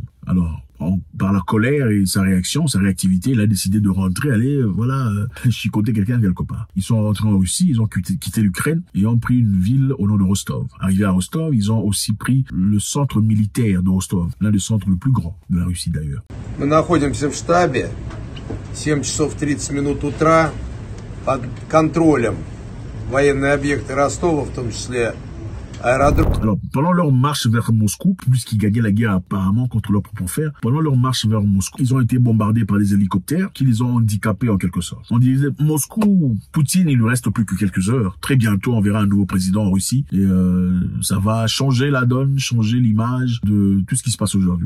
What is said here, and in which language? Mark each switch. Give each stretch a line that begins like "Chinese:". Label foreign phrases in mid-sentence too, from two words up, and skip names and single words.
French: Alors, par la colère et sa réaction, sa réactivité, il a décidé de rentrer, aller, chicoter quelqu'un quelque part. Ils sont rentrés en Russie, ils ont quitté l'Ukraine et ont pris une ville au nom de Rostov. Arrivés à Rostov, ils ont aussi pris le centre militaire de Rostov, l'un des centres le plus grands de la Russie d'ailleurs.
Russian: Мы находимся в штабе, 7 часов 30 минут утра, под контролем военные объекты Ростова, в том числе аэродром.
French: Alors, pendant leur marche vers Moscou, puisqu'ils gagnaient la guerre apparemment contre leur propre frère, pendant leur marche vers Moscou, ils ont été bombardés par des hélicoptères qui les ont handicapés en quelque sorte. On disait, Moscou, Poutine, il lui reste plus que quelques heures. Très bientôt, on verra un nouveau président en Russie et ça va changer la donne, changer l'image de tout ce qui se passe aujourd'hui.